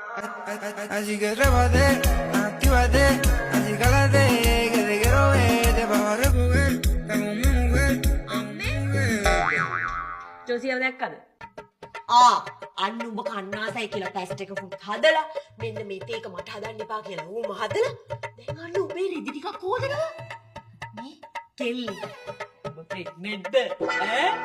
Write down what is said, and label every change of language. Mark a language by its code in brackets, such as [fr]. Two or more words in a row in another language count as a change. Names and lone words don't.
[es] Así que trépate, actívate, así cálate, que te quiero ver, te vas a recoger, como mi mujer, [si] ජෝසියව දැක්කද? අන්න උඹ කන්නාසයි කියලා පැස්ට් එක පුත් හදලා මෙන්න මේක මට හදන්න එපා කියලා ඌම හදලා දැන් අන්න උඹේ රෙදි ටිකක් හොදනවා මේ කෙල්ලි උඹ ප්‍රෙග්නන්ට්ද ඈ